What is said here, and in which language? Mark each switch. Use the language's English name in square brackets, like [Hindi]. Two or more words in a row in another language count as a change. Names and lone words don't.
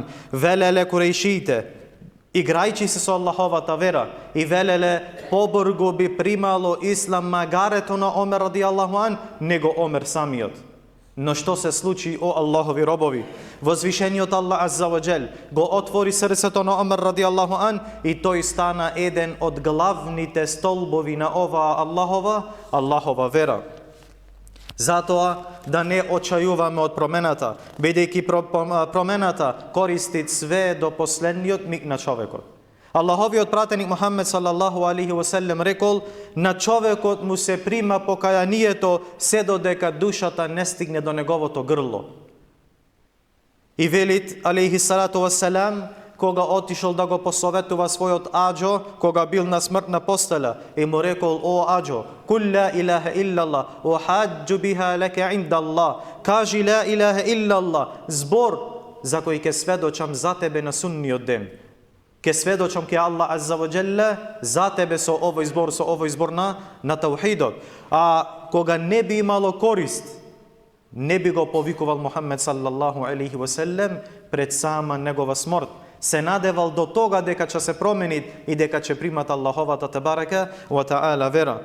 [Macedonian] Велеле курејшите, играјќи се со Аллаховата вера, и велеле побрго би примало ислам магарето на Омер [Arabic] رضي الله عنه, [Macedonian] него Омер самиот. Но што се случи, о Аллахови робови? Возвишениот Аллах [Arabic] عز وجل [Macedonian] го отвори срцето на Омер [Arabic] رضي الله عنه [Macedonian] и тој стана еден од главните столбови на оваа Аллахова вера. Затоа да не очајуваме од промената, бидејќи промената користи све до последниот миг на човекот. Аллаховиот пратеник Мухаммед [Arabic] صلى الله عليه وسلم [Macedonian] рекол: на човекот му се прима покајанието се додека душата не стигне до неговото грло. И велит [Arabic] عليه الصلاة والسلام, [Macedonian] кога отишол да го посоветува својот аџо, кога бил на смртна постела, и му рекол: о аџо, [Arabic] قل لا إله إلا الله أحاج بها لك عند الله, [Macedonian] кажи [Arabic] لا إله إلا الله, [Macedonian] збор за кој ќе сведочам за тебе на сунниот ден. Ке сведочам ке Аллах [Arabic] عز وجل [Macedonian] за тебе со овој збор на таухидот. А кога не би имало корист, не би го повикувал Мухаммед [Arabic] صلى الله عليه وسلم [Macedonian] пред сама негова смрт. Се надевал до тога дека ќе се промени и дека ќе примат Аллаховата [Arabic] تبارك وتعالى [Macedonian] вера.